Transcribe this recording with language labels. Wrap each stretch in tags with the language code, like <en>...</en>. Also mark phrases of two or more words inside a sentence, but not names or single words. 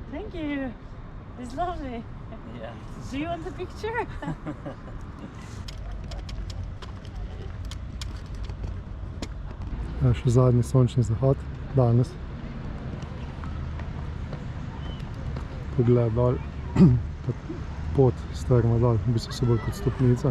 <en>Thank you. It's lovely. Yeah. Do you want the picture?</en> <sl>Še zadnji sončni zahod danes. Pogled dol, pot strmo dol, v bistvu se bolj kot stopnica.</sl>